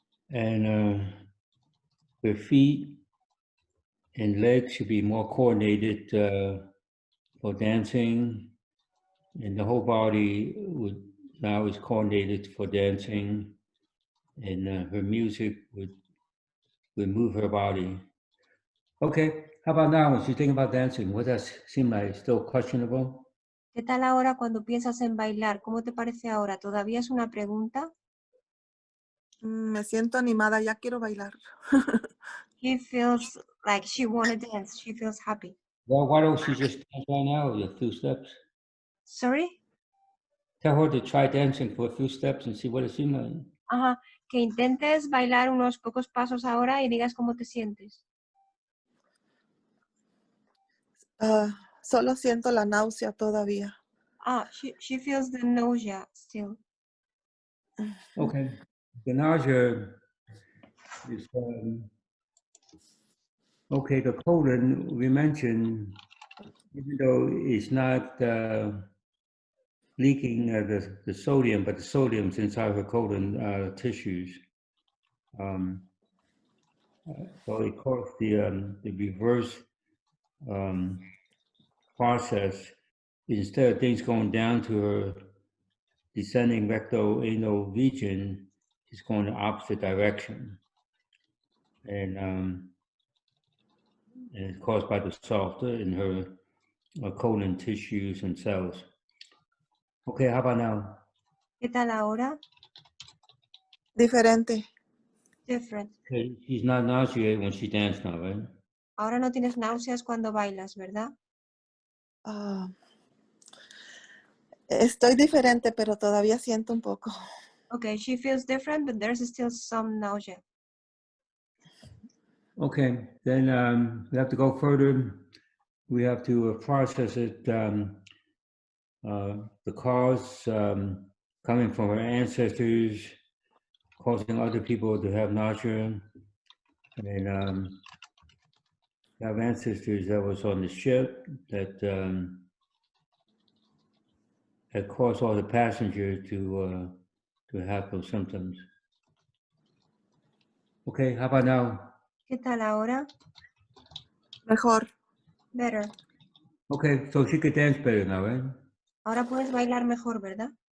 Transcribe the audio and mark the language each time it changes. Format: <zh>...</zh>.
<en>And her feet and legs should be more coordinated for dancing. And the whole body now is coordinated for dancing. And her music would move her body. Okay, how about now when you think about dancing? What does seem like still questionable?</en> <es>¿Qué tal ahora cuando piensas en bailar? ¿Cómo te parece ahora? ¿Todavía es una pregunta? Me siento animada, ya quiero bailar.</es> <en>She feels like she want to dance. She feels happy. Well, why don't you just dance right now with a few steps? Sorry? Tell her to try dancing for a few steps and see what it seems like.</en> <es>Ajá, que intentes bailar unos pocos pasos ahora y digas cómo te sientes. Solo siento la náusea todavía.</es> <en>She feels the nausea still. Okay. The nausea is, okay, the colon we mentioned, even though it's not leaking the sodium, but the sodium's inside her colon tissues. So it caused the reverse process. Instead of things going down to descending rectal anal region is going the opposite direction. And it's caused by the salt in her colon tissues and cells. Okay, how about now?</en> <es>¿Qué tal ahora? Diferente.</es> <en>Different. Okay, she's not nauseated when she dances now, right?</en> <es>Ahora no tienes náuseas cuando bailas, ¿verdad? Ah, estoy diferente, pero todavía siento un poco.</es> <en>Okay, she feels different, but there's still some nausea. Okay, then we have to go further. We have to process it, the cause coming from our ancestors, causing other people to have nausea. And we have ancestors that was on the ship that caused all the passengers to have those symptoms. Okay, how about now?</en> <es>¿Qué tal ahora? Mejor.</es> <en>Better. Okay, so she could dance better now, right?</en> <es>Ahora puedes bailar mejor, ¿verdad?</es>